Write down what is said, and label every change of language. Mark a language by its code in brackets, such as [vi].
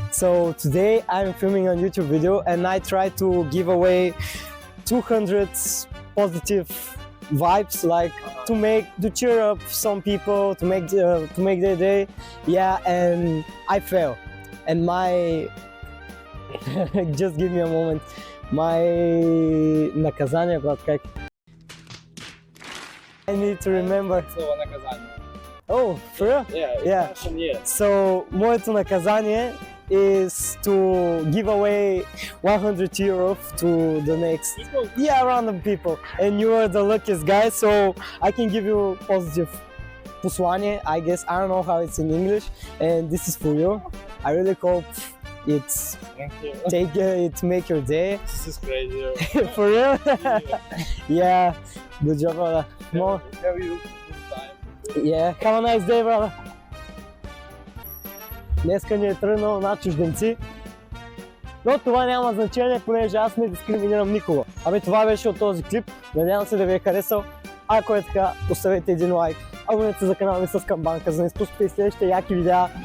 [en] So today I'm filming a YouTube video and I try to give away 200 positive vibes, like to cheer up some people, to make their day. Yeah, and I fail. And my just give me a moment. My [bg] наказание, брат, как? [en] I need to remember. [bg] Слово наказание. [en] Oh, for real? Yeah, Yeah. Russian, yes. So, [bg] моето наказание [en] is to give away 100 euro to the next, random people. And you are the luckiest guy, so I can give you positive послание, I guess. I don't know how it's in English, and this is for you. I really hope it's Thank you. it make your day. This is crazy. For real? Yeah, good job, brother. More. Have you good time? Yeah, have a nice day, brother. [bg] Днеска ни е тръгнал на чужденци, но това няма значение, понеже аз не дискриминирам никого. Абе, това беше от този клип, надявам се да ви е харесал. Ако е така, оставете един лайк, абонете се за канала ми с камбанка, за да не изпускате и следващите яки видеа.